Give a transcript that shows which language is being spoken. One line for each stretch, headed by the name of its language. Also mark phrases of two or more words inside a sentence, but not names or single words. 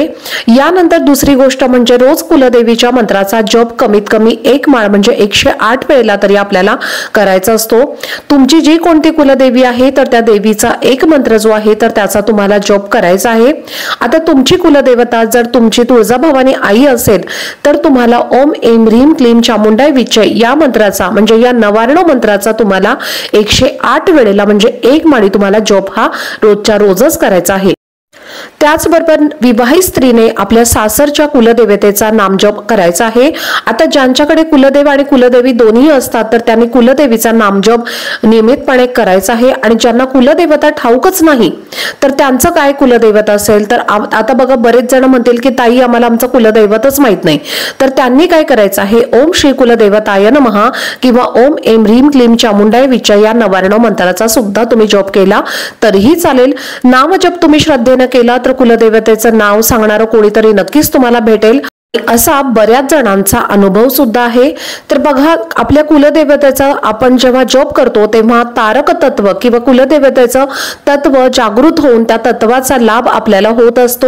Marathi: यानंतर दुसरी गोष्ट म्हणजे रोज कुलदेवीच्या मंत्राचा जप कमीत कमी 1 माळ म्हणजे 108 वेळेला तरी आपल्याला करायचा असतो। तुमची जी कोणती कुलदेवी आहे तर त्या देवीचा एक मंत्र जो आहे तर त्याचा तुम्हाला जप करायचा आहे। आता तुमची कुलदेवता जर तुमची तुळजाभवानी आई असेल तर तुम्हाला
Sanskrit: ओम ऐं ह्रीं क्लीं चामुंडाय विच्चे
Marathi: या मंत्राचा म्हणजे या नवार्ण मंत्राचा तुम्हाला 108 वेळेला म्हणजे 1 माळी तुम्हाला जप हा रोजच्या रोजच करायचा आहे। त्याचबरोबर विवाहित स्त्रीने आपल्या सासरच्या कुलदेवतेचा नामजप करायचा आहे। आता ज्यांच्याकडे कुलदेव आणि कुलदेवी दोन्ही असतात तर त्यांनी कुलदेवीचा नामजप नियमितपणे करायचा आहे आणि ज्यांना कुलदेवता ठाऊकच नाही तर त्यांचं काय कुलदैवत असेल तर आता बघा, बरेच जण म्हणतील की ताई आम्हाला आमचं कुलदैवतच माहित नाही, तर त्यांनी काय करायचं आहे,
Sanskrit: ओम श्री कुलदेवताय नमः
Marathi: किंवा
Sanskrit: ओम ऐं ह्रीं क्लीं चामुंडाय विच्चे
Marathi: या नवार्ण मंत्राचा सुद्धा तुम्ही जप केला तरीही चालेल। नामजप तुम्ही श्रद्धेने केला तर कुलदेवतेचं नाव सांगणारं कोणीतरी नक्कीच तुम्हाला भेटेल असा बऱ्याच जणांचा अनुभव सुद्धा आहे। तर बघा, आपल्या कुलदेवतेचा आपण जेव्हा जप करतो तेव्हा तारक तत्व किंवा कुलदेवतेचं तत्व जागृत होऊन त्या तत्वाचा लाभ आपल्याला होत असतो।